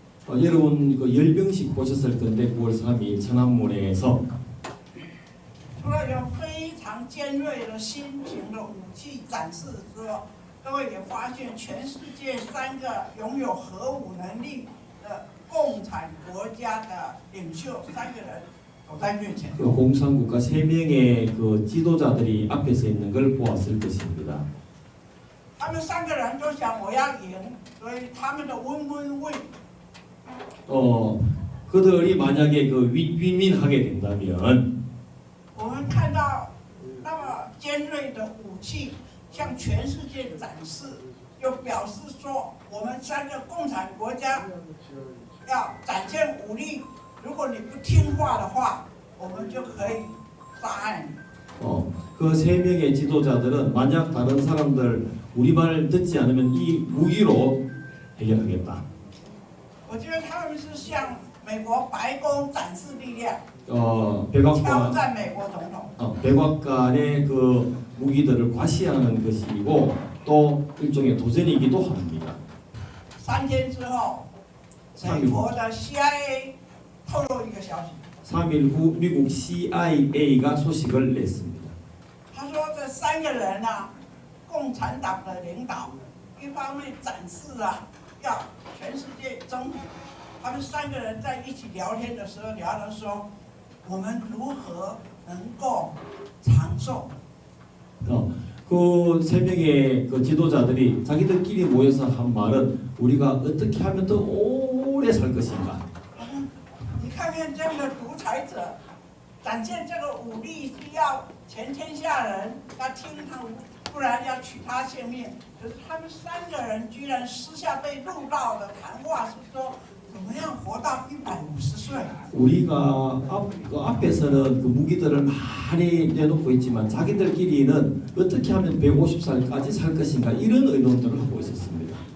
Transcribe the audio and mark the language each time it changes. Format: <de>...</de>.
<ko>여러분 그 열병식 보셨을 건데 9월 3일 천안문에서</ko> <zh>除了有非常尖锐的新型的武器展示之后，各位也发现全世界3个拥有核武能力的共产国家的领袖3个人走在面前。</zh> <ko>그 공산국가 3명의 그 지도자들이 앞에 서 있는 걸 보았을 것입니다.</ko> <zh>他们3个人都想我要赢，所以他们的 win-win-win。</zh> <ko>그들이 만약에 그 윈윈하게 된다면</ko> <zh>我们看到那么尖锐的武器向全世界展示，就表示说我们3个共产国家要展现武力。如果你不听话的话，我们就可以杀害你。</zh> <ko>그 3명의 지도자들은 만약 다른 사람들 우리 말 듣지 않으면 이 무기로 해결하겠다.</ko> <zh>我觉得他们是向美国白宫展示力量，挑</zh> <ko>백악관</ko> <zh>战美国总统。</zh> <ko>백악관의 그 무기들을 과시하는 것이고 또 일종의 도전이기도 합니다.</ko> <zh>3天之后，美国的 CIA 透露一个消息，</zh> <ko>3일 후 미국 CIA가 소식을 냈습니다.</ko> <zh>他说这3个人啊，共产党的领导，一方面展示啊要全世界征服，他们3个人在一起聊天的时候聊到说，我们如何能够长寿。</zh> <ko>그 3명의 그 지도자들이 자기들끼리 모여서 한 말은 우리가 어떻게 하면 더 오래 살 것인가.</ko> <zh>你看看这样的独裁者，展现这个武力是要全天下人要听他，不然要取他性命。可是他们3个人居然私下被录到的谈话是说，怎么样活到150岁？</zh> <ko>우리가 그 앞에서는 그 무기들을 많이 내놓고 있지만 자기들끼리는 어떻게 하면 150살까지 살 것인가 이런 의논들을 하고 있었습니다.</ko>